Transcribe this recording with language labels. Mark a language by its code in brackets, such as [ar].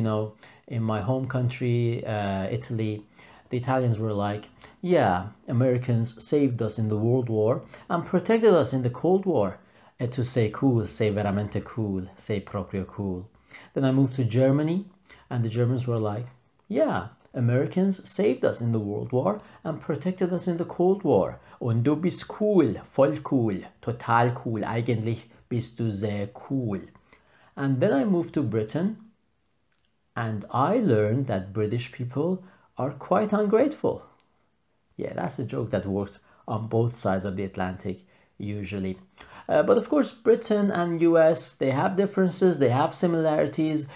[en] You know, in my home country, Italy, the Italians were like, yeah, Americans saved us in the World War and protected us in the Cold War. [it] E to sei cool, sei veramente cool, sei proprio cool. [en] Then I moved to Germany, and the Germans were like, yeah, Americans saved us in the World War and protected us in the Cold War. [de] Und du bist cool, voll cool, total cool, eigentlich bist du sehr cool. [en] And then I moved to Britain, and I learned that British people are quite ungrateful. Yeah, that's a joke that works on both sides of the Atlantic usually. But of course, Britain and US, they have differences, they have similarities.